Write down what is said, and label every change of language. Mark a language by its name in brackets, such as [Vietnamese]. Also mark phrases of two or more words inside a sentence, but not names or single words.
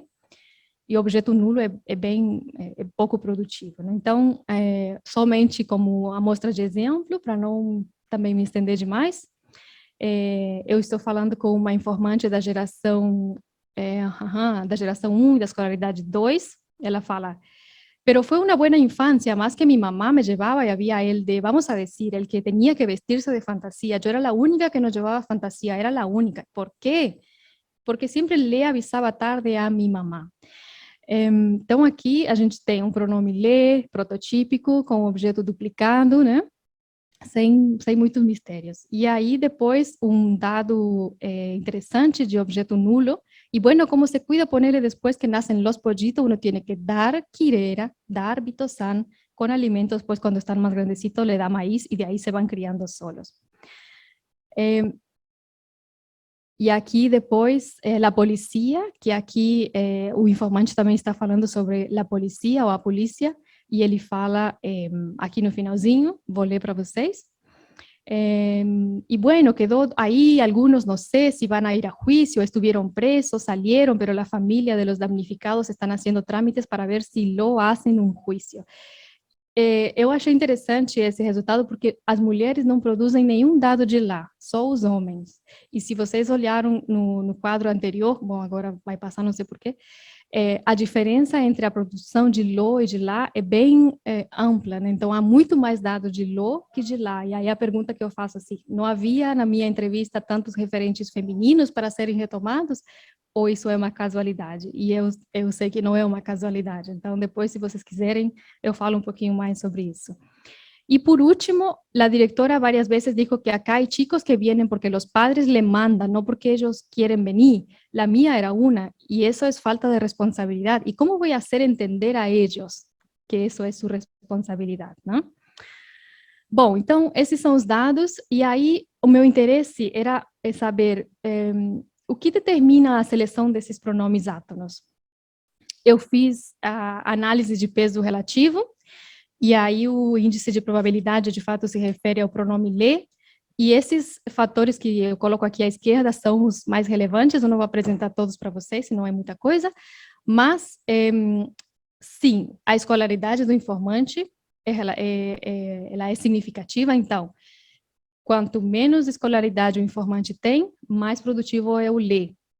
[Portuguese] E o objeto nulo é pouco produtivo, né? Então, somente como amostra de exemplo, para não também me estender demais, eu estou falando com uma informante da geração 1 e da escolaridade 2, ela fala, [Spanish] pero fue una buena infancia, más que mi mamá me llevaba y había el de, vamos a decir, el que tenía que vestirse de fantasía. Yo era la única que no llevaba fantasía, era la única. ¿Por qué? Porque siempre le avisaba tarde a mi mamá. [Portuguese] Então, aqui a gente tem um pronome le, prototípico, com objeto duplicado, né? Sem muitos mistérios. E aí, depois, um dado interessante de objeto nulo. [Spanish] Y bueno, ¿cómo se cuida ponerle después que nacen los pollitos? Uno tiene que dar quirera, dar bitosán con alimentos, pues cuando están más grandecitos le da maíz y de ahí se van criando solos. [Portuguese] E aqui depois, a polícia, que aqui o informante também está falando sobre a polícia ou a polícia, e ele fala aqui no finalzinho, vou ler para vocês. [Spanish] Y bueno, quedó ahí, algunos no sé si van a ir a juicio, estuvieron presos, salieron, pero la familia de los damnificados están haciendo trámites para ver si lo hacen un juicio. [Portuguese] Eu achei interessante esse resultado porque as mulheres não produzem nenhum dado de lá, só os homens. E se vocês olharam no quadro anterior, bom, agora vai passar, não sei porquê, a diferença entre a produção de lo e de lá é bem ampla, né? Então há muito mais dado de lo que de lá. E aí a pergunta que eu faço assim, não havia na minha entrevista tantos referentes femininos para serem retomados? Ou isso é uma casualidade? E eu sei que não é uma casualidade. Então depois, se vocês quiserem, eu falo um pouquinho mais sobre isso. [Spanish] Y por último, la directora varias veces dijo que acá hay chicos que vienen porque los padres le mandan, no porque ellos quieren venir. La mía era una, y eso es falta de responsabilidad. ¿Y cómo voy a hacer entender a ellos que eso es su responsabilidad, ¿no? [Portuguese] Bom, então, esses são os dados, e aí o meu interesse era saber o que determina a seleção desses pronomes átonos. Eu fiz a análise de peso relativo, e aí o índice de probabilidade, de fato, se refere ao pronome le, e esses fatores que eu coloco aqui à esquerda são os mais relevantes, eu não vou apresentar todos para vocês, senão é muita coisa, mas, sim, a escolaridade do informante, ela é significativa, então, quanto menos escolaridade o informante tem, mais produtivo é o le.